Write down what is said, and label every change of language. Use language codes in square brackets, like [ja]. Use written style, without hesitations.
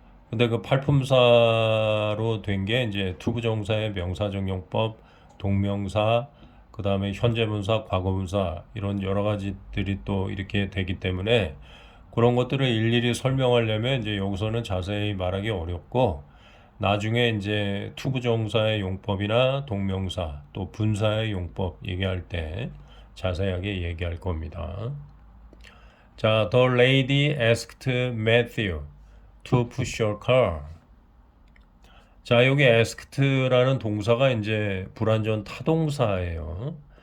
[ko] 근데 그 팔품사로 된 게 이제 투부정사의 명사적 용법, 동명사, 그 다음에 현재분사, 과거분사 이런 여러 가지들이 또 이렇게 되기 때문에 그런 것들을 일일이 설명하려면 이제 여기서는 자세히 말하기 어렵고 나중에 이제 투부정사의 용법이나 동명사 또 분사의 용법 얘기할 때 자세하게 얘기할 겁니다. [en] 자, The lady asked Matthew to push your car. [ko] 자, 여기 asked라는 동사가 이제 불완전 타동사예요.